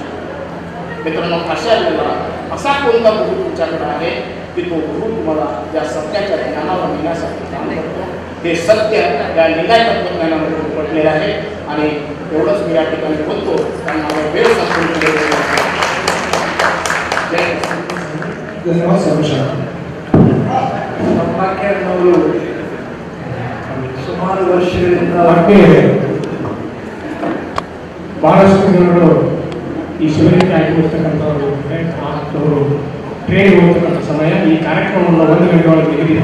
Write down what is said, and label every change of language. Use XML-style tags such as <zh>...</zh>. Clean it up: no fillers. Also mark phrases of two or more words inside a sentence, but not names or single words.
<mr>मित्रांनो, अशा वेळेला असा कोणता गुरु तुमच्याकडे आहे की तो गुरु तुम्हाला त्या सत्याच्या ज्ञानाला नेण्यासाठी काम करतो. हे सत्य या लिंगायत तत्वज्ञानामध्ये पडलेलं आहे. आणि एवढंच मी या ठिकाणी बोलतो कारण माझा वेळ संपूर्ण धन्यवाद समीक्षा.</mr> <kn>ಸುಮಾರು ವರ್ಷಗಳಿಂದ ಬಹಳಷ್ಟು ಜನಗಳು ಈ ಶಿಬಿರಕ್ಕೆ ಆಗಿರ್ತಕ್ಕಂಥವ್ರು ಅವರು ಟ್ರೈನ್ ಹೋಗ್ತಕ್ಕಂಥ ಸಮಯ ಈ ಕಾರ್ಯಕ್ರಮವನ್ನು 1 ಗಂಟೆ ಒಳಗೆ ನಿಗದಿ</kn>